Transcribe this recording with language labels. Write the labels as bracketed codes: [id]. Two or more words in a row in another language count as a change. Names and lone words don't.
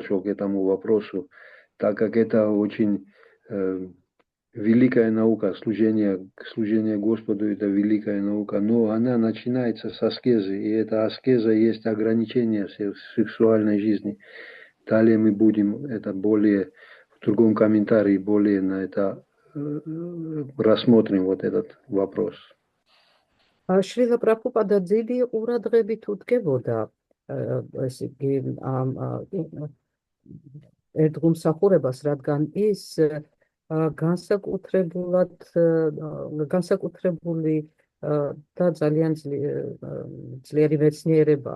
[ru] к этому вопросу, так как это очень великая наука, служение Господу, это великая наука, но она начинается с аскезы, и эта аскеза есть ограничение сексуальной жизни. Далее мы будем это более в другом комментарии более на это рассмотрим вот этот вопрос. [ka] შრილა პრაბჰუპადა ძილი ყურადღებით უდგებოდა ესე იგი ერთგულმსახურებას, რადგან ის განსაკუთრებული და ძალიან ძლიერი მეცნიერებაა.